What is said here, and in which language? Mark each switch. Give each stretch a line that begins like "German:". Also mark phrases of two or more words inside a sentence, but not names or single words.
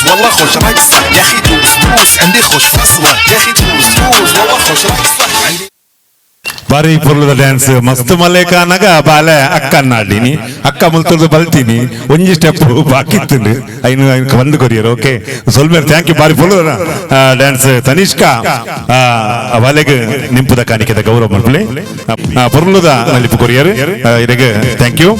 Arabic: خوش رقصة يا أخي دوس دوس عندي خوش فصلة يا أخي دوس دوس والله خوش رقصة عندي
Tulu: ಬಾರಿ ಪುರ್ಲದ ಡ್ಯಾನ್ಸ್ ಮಸ್ತ್ ಮಲ್ಲೇಕ ಅನ್ನಗ ಬಾಲೆ ಅಕ್ಕ ಅನ್ನಾಡ್ಲಿನಿ ಅಕ್ಕ ಮುಲ್ತುರ್ದು ಬಲ್ತೀನಿ ಒಂಜಿ ಸ್ಟೆಪ್ ಬಾಕಿ ಇತ್ತು ಐನು ಬಂದು ಕೊರಿಯರ್ ಓಕೆ ಸೊಲ್ಮೇರ್
English: thank you
Tulu: ಬಾರಿ ಪುರ್ಲದ ಡ್ಯಾನ್ಸ್ ತನಿಷ್ಕಾ ಬಾಲೆಗೆ ನಿಂಪುದ ಕಾಣಿಕೆದ ಗೌರವ ಮಲ್ಪಲೆ ಪುರ್ಲದ ನಲಿಪು ಕೊರಿಯರ್ ಇದಕ್ಕೆ
English: thank you